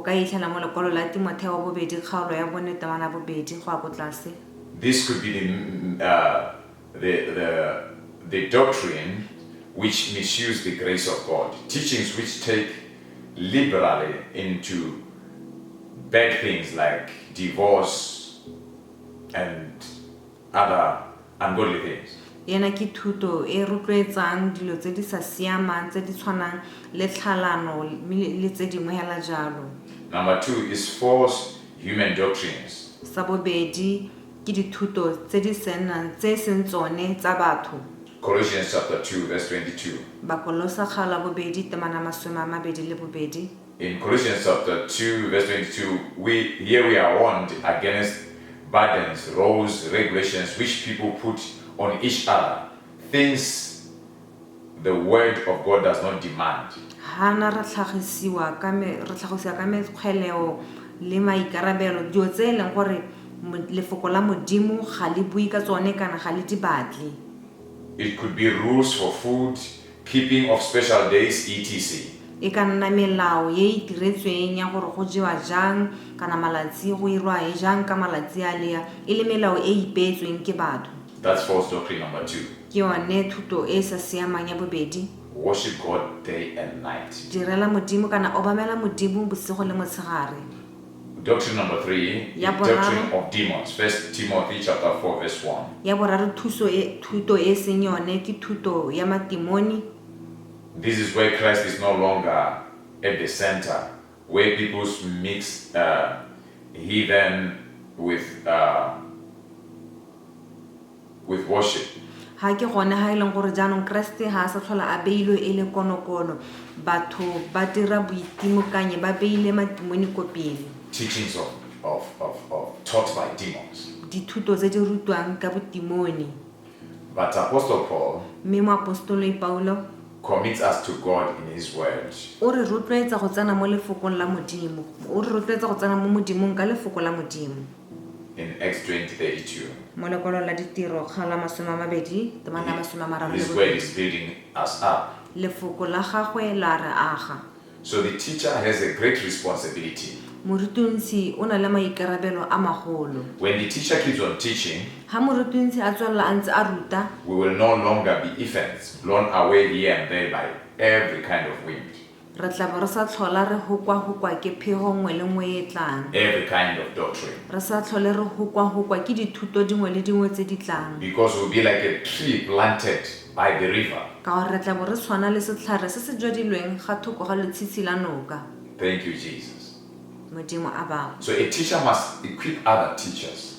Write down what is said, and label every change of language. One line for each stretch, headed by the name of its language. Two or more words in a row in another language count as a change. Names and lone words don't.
English: This could be the doctrine which misuse the grace of God, teachings which take liberally into bad things like divorce and other ungodly things.
Tswana: Yena ke thuto e rotloetsang dilo tse di sa siamang tse di tshwanang le tlhalano le tse dingwe hela jalo.
English: Number 2 is false human doctrines.
Tswana: Sa bobedi ke dithuto tse di senang tse seng tsone tsa batho.
English: Colossians chapter 2 verse 22.
Tswana: Bakolosa kgaolo bobedi temana 22.
English: In Colossians chapter 2 verse 22, we are warned against burdens, rules, regulations which people put on each other, things the word of God does not demand.
Tswana: Hana re tlhagisiwa ka mekgweleo le maikarabelo dio tse e leng gore lefoko la Modimo ga le bui ka tsone kana ga le di batle.
English: It could be rules for food, keeping of special days, etc.
Tswana: e ka nna melao ye e diretsweng ya gore go jewa jang kana malatsi go irwa e jang ka malatsi a lea e le melao e ipeetsweng ke batho.
English: That's false doctrine number 2.
Tswana: Ke yone thuto e sa siamang ya bobedi.
English: Worship God day and night.
Tswana: Direla modimo kana obamela modimo bosigo le motshegare.
English: Doctrine number 3, the doctrine of demons. 1 Timothy chapter 4 verse 1.
Tswana: Ya boraro thuto e seng yone ke thuto ya matimoni.
English: This is where Christ is no longer at the center, where people mix heathen with worship.
Tswana: Ha ke gone ha ileng gore jaanong Kriste ha sa tlhola a beilwe e le konokono batho ba dira boitimokanye ba beile matimoni ko pele.
English: Teachings of taught by demons.
Tswana: Dithuto tse di rutwang ka botimoni.
English: But Apostle Paul
Tswana: Mme moapostolo Paulo
English: commits us to God in his word.
Tswana: o re rotloetsa go tsena mo lefokong la modimo. O re rotloetsa go tsena mo modimong ka lefoko la modimo.
English: In Acts 20:32.
Tswana: Mo lekwalo la ditiro ga la 20 temana 30.
English: His word is building us up.
Tswana: Lefoko la gagwe la re aga.
English: So the teacher has a great responsibility.
Tswana: Morutunsi o na le maikarabelo a magolo.
English: When the teacher keeps on teaching,
Tswana: Ha morutunsi a tswella a ntse a ruta,
English: we will no longer be infants, blown away here and there by every kind of wind,
Tswana: re tla bo re sa tlhola re hokwa ke phego nngwe le nngwe e tlang.
English: every kind of doctrine.
Tswana: Re sa tlhole re hokwa ke dithuto dingwe le dingwe tse di tlang.
English: Because we'll be like a tree planted by the river.
Tswana: Ka gore re tla bo re tshwana le setlhare se se jwadilweng ga thoko ga letshitshi la noka.
English: Thank you, Jesus.
Tswana: Modimo a bao.
English: So a teacher must equip other teachers,